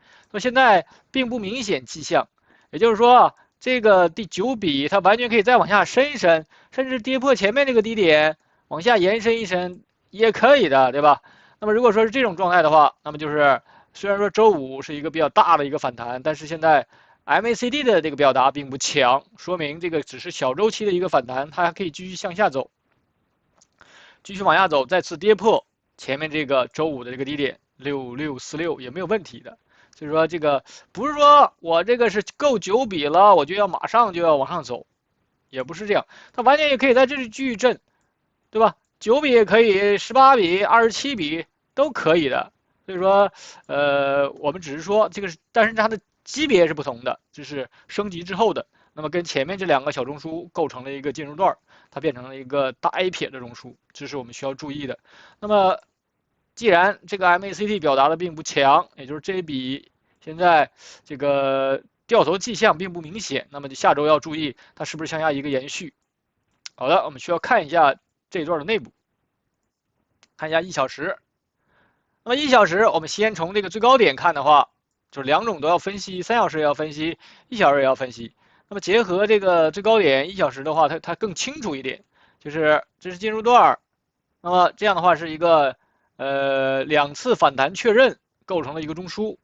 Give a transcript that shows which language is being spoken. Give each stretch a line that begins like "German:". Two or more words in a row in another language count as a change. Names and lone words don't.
Chinese: 所以現在並不明顯跡象，也就是說這個第9筆它完全可以再往下伸一伸，甚至跌破前面這個低點。往下延伸一伸也可以的，对吧？那么如果说是这种状態的話，那麼就是雖然說周五是一個比較大的一個反彈，但是現在 MACD 的這個表達並不強，說明這個只是小周期的一個反彈，它還可以繼續向下走，繼續往下走，再次跌破前面這個周五的這個低點6646也沒有問題的。所以說這個不是說我這個是夠9 筆了，我就要馬上就要往上走，也不是這樣，它完全也可以在這裡繼續震，對吧？9筆也可以，18筆、27筆都可以的。所以說，我們只是說這個是，但是它的級別是不同的，就是升級之後的。那麼跟前面這2個小中枢構成了一個進入段，它變成了一個大 A 撇的中枢，這是我們需要注意的。那麼既然這個 MACD 表達的並不強，也就是這一筆現在這個掉頭跡象並不明顯，那麼就下周要注意它是不是向下一個延續。好的，我們需要看一下這一段的內部，看一下1小時。那麼1 小時，我們先從這個最高點看的話，就是2種都要分析，3小時也要分析，1小時也要分析。那麼結合這個最高點1小時的話，它更清楚一點，就是這是進入段，那麼這樣的話是一個2次反彈確認構成了一個中樞。